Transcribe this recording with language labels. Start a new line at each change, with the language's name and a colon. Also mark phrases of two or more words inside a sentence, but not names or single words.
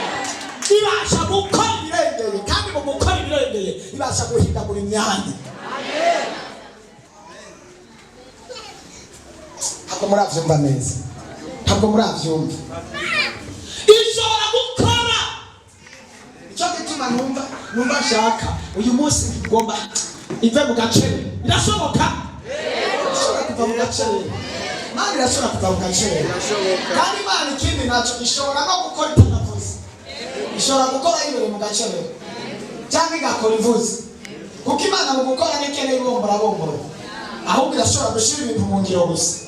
Kinyarwanda: Ibasha gukora ibirengeye, kandi mu gukora ibirengeye ibasha guhindura imyanya. Ntabwo murabyumva neza, ntabwo murabyumva. Ishobora gukora icyo gituma numva nshaka uyu munsi ngomba ive mu gacere. Birashoboka? Ishobora kuva mu gacere. Imana irashobora kuva mu gacere, kandi Imana ikindi nacyo ishobora no gukora itanavuze. Ishobora gukora yibere mu gacere cyangwa igakora ivuze, kuko Imana mu gukora n'ikeneye ibombora, ahubwo irashobora gushyira ibintu mu ngiro gusa.